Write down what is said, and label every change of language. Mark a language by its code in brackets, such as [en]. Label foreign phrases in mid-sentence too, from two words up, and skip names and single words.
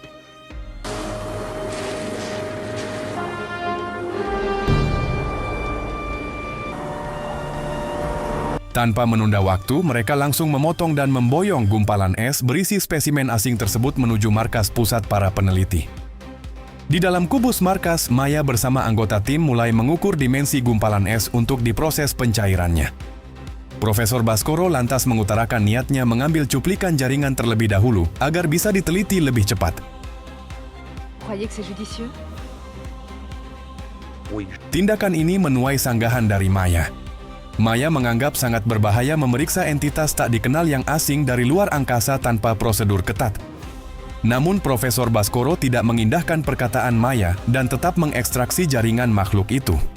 [id] Tanpa menunda waktu, mereka langsung memotong dan memboyong gumpalan es berisi spesimen asing tersebut menuju markas pusat para peneliti. Di dalam kubus markas, Maya bersama anggota tim mulai mengukur dimensi gumpalan es untuk diproses pencairannya. Profesor Baskoro lantas mengutarakan niatnya mengambil cuplikan jaringan terlebih dahulu agar bisa diteliti lebih cepat. [fr] Croyez que c'est judicieux? Oui, [id] Tindakan ini menuai sanggahan dari Maya. Maya menganggap sangat berbahaya memeriksa entitas tak dikenal yang asing dari luar angkasa tanpa prosedur ketat. Namun Profesor Baskoro tidak mengindahkan perkataan Maya dan tetap mengekstraksi jaringan makhluk itu.